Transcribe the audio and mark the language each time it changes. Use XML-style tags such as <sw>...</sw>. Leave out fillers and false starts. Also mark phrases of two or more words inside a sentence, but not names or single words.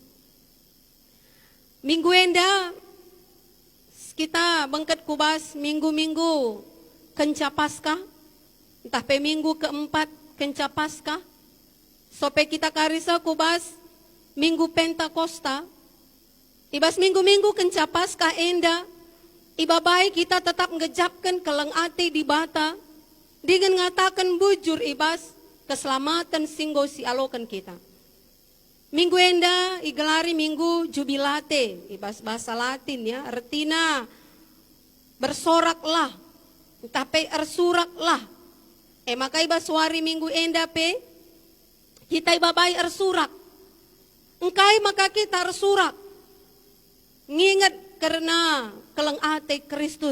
<btx>Minggu enda, kita bengket kubas minggu-minggu kenca Paskah, entah pe minggu keempat kenca Paskah, sope kita karisa kubas minggu Pentakosta, ibas minggu-minggu kenca Paskah enda, iba baik kita tetap ngejapkan keleng ate di bata, dengan ngatakan bujur ibas keselamatan singgo si alokan kita. Minggu enda igelari minggu jubilate, ibas bahasa Latin ya, artina bersoraklah, tapi ersuraklah. Maka ibas wari minggu enda pe, kita iba baik ersurak. Engkai maka kita ersurak. Ngingat karena keleng ate Kristus.</btx>